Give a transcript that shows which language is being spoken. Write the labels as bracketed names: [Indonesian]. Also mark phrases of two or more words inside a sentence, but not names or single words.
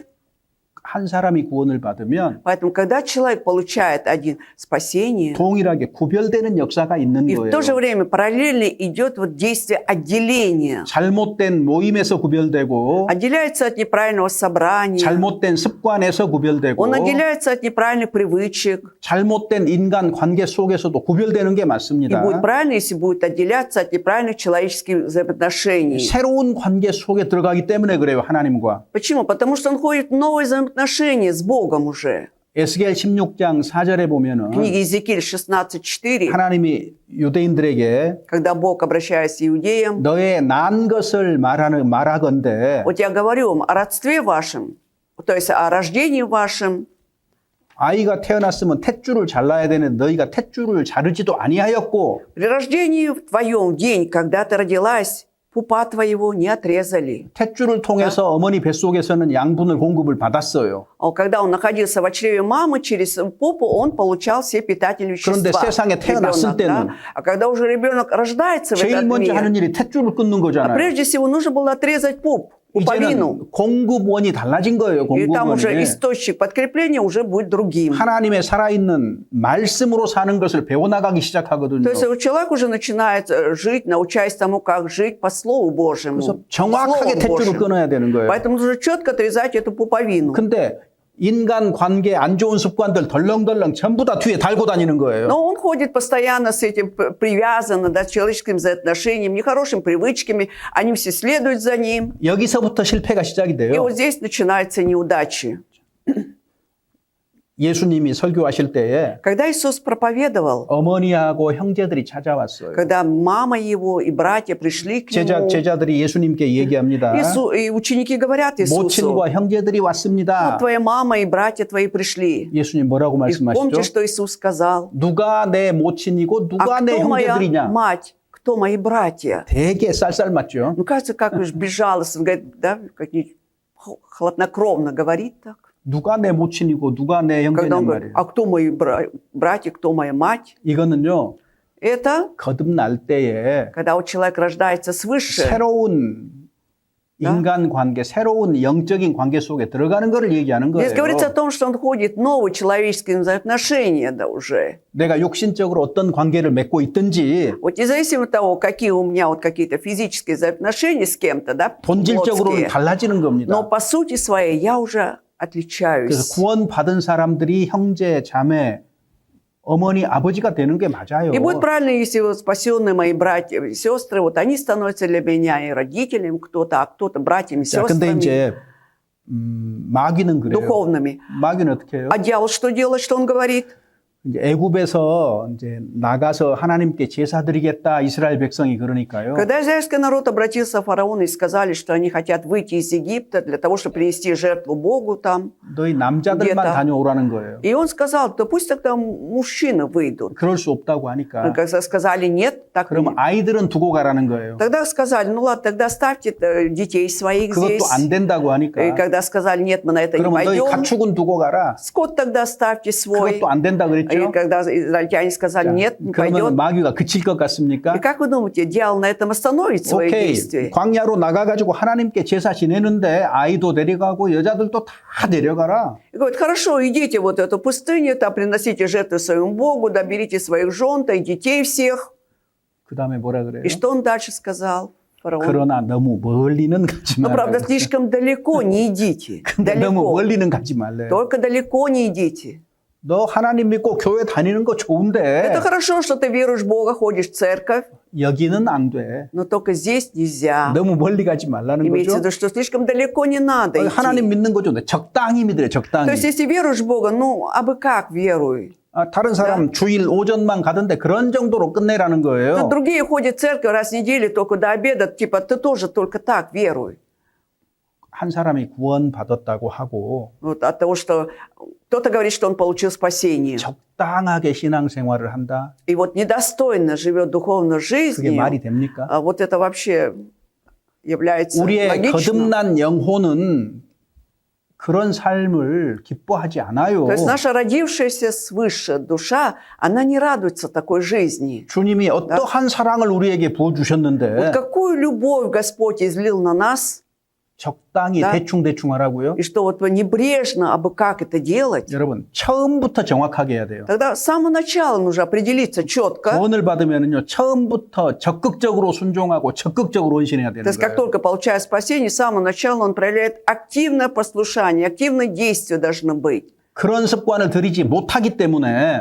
[Korean] 한 사람이 구원을 받으면 [Russian] Поэтому, когда человек получает один спасение, [Korean] 동일하게 구별되는 역사가 있는 [Russian] и в то же [Korean] 거예요. [Russian] время параллельно идет вот действие отделения. [Korean] 잘못된 모임에서 구별되고 [Russian] Отделяется от неправильного собрания, [Korean] 잘못된 습관에서 구별되고 [Russian] он отделяется от неправильных привычек. [Korean] 잘못된 인간 관계 속에서도 구별되는 게 [Russian] И [Korean] 맞습니다. [Russian] будет правильно, если будет отделяться от неправильных человеческих взаимоотношений. [Korean] 새로운 관계 속에 들어가기 때문에 그래요. 하나님과. [Russian] Почему? Потому что он ходит в новые взаимоотношения с Богом уже. [Korean] 에스겔 16장 4절에 보면은 [Russian] В книге Иезекииль 16:4, [Korean] 하나님이 유대인들에게 [Russian] когда Бог обращается к иудеям, [Korean] 너의 난 것을 말하건대 [Russian] вот я говорю вам о родстве вашем, то есть о рождении вашем. [Korean] 아이가 태어났으면 탯줄을 잘라야 되는데 너희가 탯줄을 자르지도 아니하였고 [Russian] При рождении в твоем день, когда ты родилась, пупа твоего не отрезали. [Korean] 탯줄을 통해서 어머니 뱃속에서는 양분을 공급을 받았어요. [Russian] Когда он находился в чреве мамы, через попу он получал все питательные [Korean] 그런데 [Russian] вещества. [Korean] 세상에 태어났을 [Russian] Ребенок, [Korean] 때는 [Russian] да? А когда уже ребенок рождается в [Korean] 제일 [Russian] этот [Korean] 먼저 [Russian] мир, [Korean] 하는 일이 탯줄을 끊는 [Russian] а [Korean] 거잖아요. [Russian] прежде всего нужно было отрезать пуповину. [Korean] 이제는 공급원이 달라진 거예요. [Russian] И там уже [Korean] 공급원이. [Russian] источник подкрепления уже будет другим. [Korean] 하나님의 살아있는 말씀으로 사는 것을 배워나가기 시작하거든요. [Russian] То есть человек уже начинает жить, научаясь тому, как жить по Слову Божьему. [Korean] 그래서 정확하게 [Russian] Словом [Korean] 탯줄을 [Russian] Божьим. [Korean] 끊어야 되는 거예요. [Russian] Поэтому нужно четко отрезать эту пуповину. [Korean] 근데 인간 관계 안 좋은 습관들 덜렁덜렁 전부 다 뒤에 달고 다니는 거예요. [Russian] Но он ходит постоянно с этим привязан, да, с человеческими взаимоотношениями, нехорошими привычками. Они все следуют за ним. [Korean] 여기서부터 실패가 시작이 [Russian] И [Korean] 돼요. [Russian] вот здесь начинаются неудачи. [Korean] 예수님이 설교하실 때에 [Russian] Когда Иисус проповедовал, [Korean] 어머니하고 형제들이 찾아왔어요. [Russian] когда мама его и братья пришли к нему, [Korean] 제자들이 예수님께 얘기합니다. [Russian] и ученики говорят Иисусу: [Korean] 모친과 형제들이 왔습니다. [Russian] «Вот твоя мама и братья твои пришли». [Korean] 예수님 뭐라고 [Russian] И помните, [Korean] 말씀하시죠? [Russian] что Иисус сказал? [Korean] 누가 내 모친이고 누가 [Russian] А [Korean] 내 [Russian] кто моя [Korean] 형제들이냐? [Russian] мать, кто мои братья? [Korean] 되게 쌀쌀 맞죠? [Russian] Ну, кажется, как уж безжалостно, говорит, да, как хладнокровно говорит так. [Korean] 누가 내 모친이고 누가 내 [Russian] Когда [Korean] 형제냔 [Russian] он говорит: [Korean] 말이에요. [Russian] а кто мои братья, кто моя мать? [Korean] 이거는요. [Russian] Это [Korean] 거듭날 때에 [Russian] когда у человека рождается свыше, [Korean] 새로운 인간 관계, 새로운 영적인 관계 속에 들어가는 것을 얘기하는 [Russian] здесь говорится о [Korean] 거예요. [Russian] том, что он входит в новые человеческие взаимоотношения, да, уже. [Korean] 내가 육신적으로 어떤 관계를 맺고 있든지 [Russian] Вот независимо от того, какие у меня вот какие-то физические взаимоотношения с кем-то, да, [Korean] 본질적으로는 [Russian] плотские, [Korean] 달라지는 겁니다. [Russian] но по сути своей я уже [Korean] 그래서 [Russian] отличаюсь. [Korean] 구원받은 사람들이 형제, 자매, 어머니, 아버지가 되는 게 맞아요. [Russian] И будет правильно, если вот спасенные мои братья и сестры, вот они становятся для меня и родителями кто-то, а кто-то братьями, [Korean] 자, 근데 [Russian] сестрами, [Korean] 이제 마귀는 그래요. [Russian] духовными. [Korean] 마귀는 어떻게 해요? [Russian] А дьявол что делает, что он говорит? [Korean] 이제 애굽에서 이제 나가서 하나님께 제사 드리겠다 이스라엘 백성이 그러니까요. [Russian] Когда израильский народ обратился к фараону и сказали, что они хотят выйти из Египта для того, чтобы принести жертву Богу там, [Korean] 너희 남자들만 [Russian] где-то. [Korean] 다녀오라는 거예요. [Russian] и он сказал: да пусть тогда мужчины выйдут. [Korean] 그럴 수 없다고 하니까. [Russian] Когда сказали нет, так [Korean] 그러면 [Russian] нет. [Korean] 아이들은 두고 가라는 거예요. [Russian] Тогда сказали: ну ладно, тогда оставьте детей своих здесь. [Korean] 그것도 안 된다고 [Russian] И [Korean] 하니까. [Russian] когда сказали нет, мы на это не [Korean] 그러면 너희 [Russian] пойдем, [Korean] 가축은 두고 가라. [Russian] скот тогда оставьте свой. [Korean] 그것도 안 된다 [Russian] И [Korean] 그랬죠. [Russian] когда израильтяне сказали [Korean] 자, [Russian] нет, не [Korean] 그러면 [Russian] пойдет. [Korean] 마귀가 그칠 것 [Russian] И [Korean] 같습니까? [Russian] как вы думаете, дьявол на этом остановит свои [Korean] 오케이, [Russian] действия? [Korean] 광야로 나가가지고 하나님께 제사 지내는데 아이도 데려가고 여자들도 다 데려가라. [Russian] И говорит: хорошо, идите вот в эту пустыню, там приносите жертвы своему Богу, да берите своих жен, и детей всех. [Korean] 그 다음에 뭐라 그래요? [Russian] И что он дальше сказал? Фараон: [Korean] 그러나 너무 멀리는 가지 [Russian] ну, [Korean] 말라. [Russian] правда, слишком далеко не идите. [Korean] 근데 너무 [Russian] Далеко. [Korean] 멀리는 가지 말래요. [Russian] Только далеко не идите. [Korean] 너 하나님 믿고 교회 다니는 거 좋은데 [Russian] Это хорошо, что ты веруешь в Бога, ходишь в церковь, [Korean] 여기는 안 돼. [Russian] но только здесь нельзя. [Korean] 너무 멀리 가지 말라는 [Russian] Имеется в [Korean] 거죠. [Russian] виду, что слишком далеко не надо идти. [Korean] 하나님 믿는 거 좋은데 적당히 믿으래, [Russian] То [Korean] 적당히. [Russian] есть, если веруешь в Бога, ну, а бы как веруй? [Korean] 다른 사람 주일 오전만 가던데 그런 정도로 끝내라는 [Russian] Тут [Korean] 거예요. [Russian] другие ходят в церковь раз в неделю, только до обеда, типа, ты тоже только так веруй. [Korean] 한 사람이 구원받았다고 하고 [Russian] Вот от того, что кто-то говорит, что он получил спасение. [Korean] 적당하게 신앙생활을 한다. [Russian] И вот недостойно живет духовной [Korean] 그게 [Russian] жизнью. [Korean] 말이 됩니까? [Russian] А вот это вообще является [Korean] 우리의 [Russian] логичным. [Korean] 거듭난 영혼은 그런 삶을 기뻐하지 않아요. [Russian] То есть наша родившаяся свыше душа, она не радуется такой жизни. [Korean] 주님이 어떠한 사랑을 우리에게 [Russian] Вот [Korean] 부어주셨는데 [Russian] какую любовь Господь излил на нас, [Korean] 적당히 [Russian] Да. [Korean] 대충 하라고요? [Russian] и что вот небрежно, а бы как это делать. [Korean] 여러분 처음부터 정확하게 해야 돼요. [Russian] Тогда с самого начала нужно определиться четко. [Korean] 구원을 받으면은요 처음부터 적극적으로 순종하고 적극적으로 헌신해야 되는 [Russian] То есть как [Korean] 거예요. [Russian] только получает спасение, с самого начала он проявляет активное послушание, активное действие должно быть. [Korean] 그런 습관을 들이지 못하기 때문에